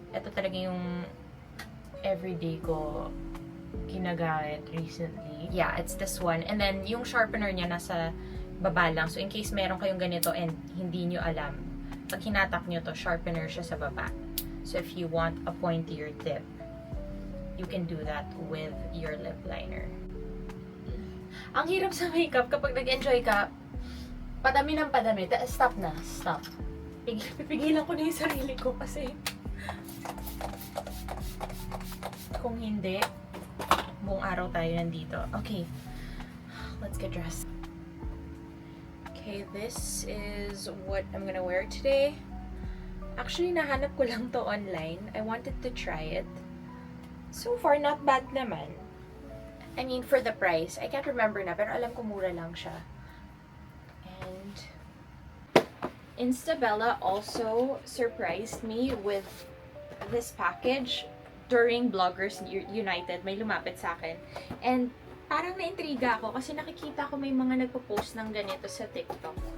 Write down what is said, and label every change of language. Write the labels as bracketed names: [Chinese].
[Filipino] Ito talaga yung everyday ko ginagamit recently. [English] Yeah, it's this one. [Filipino] And then yung sharpener niya nasa baba lang. So in case meron kayong ganito and hindi nyo alam, pag hinatak nyo to, sharpener siya sa baba. [English] So if you want a pointier tip, you can do that with your lip liner. [Filipino] Ang hirap sa makeup kapag nag-enjoy ka, padami ng padami. Stop na. Stop. Pipigilan ko na yung sarili ko kasi kung hindi, buong araw tayo nandito. Okay. [English] Let's get dressed. Okay, this is what I'm gonna wear today. Actually, [Filipino] nahanap ko lang to [English] online. I wanted to try it. So far, not bad naman. I mean, for the price, I can't remember na, [Filipino] pero alam ko mura lang siya. [English] And Instabella also surprised me with this package during Bloggers United. [Filipino] May lumapit sa akin. And parang naintriga ako kasi nakikita ko may mga nagpo-post ng ganito sa TikTok.